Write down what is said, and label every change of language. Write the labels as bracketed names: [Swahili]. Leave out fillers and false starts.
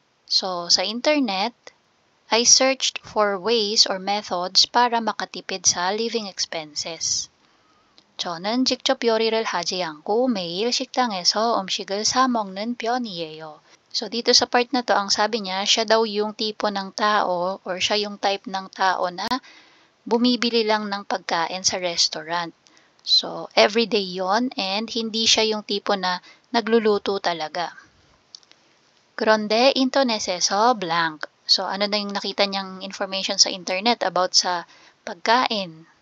[English] So, sa internet, I searched for ways or methods [Filipino] para makatipid sa [English] living expenses. [Korean] 저는 직접 요리를 하지 않고 매일 식당에서 음식을 사 먹는 편이에요. [Filipino] So, dito sa part na to, ang sabi niya, siya daw yung tipo ng tao or siya yung type ng tao na bumibili lang ng pagkain sa restaurant. So, everyday yon and hindi siya yung tipo na nagluluto talaga. [Korean] 그런데 인터넷에서 [English] blank. [Filipino] So, ano na yung nakita niyang information sa internet about sa pagkain?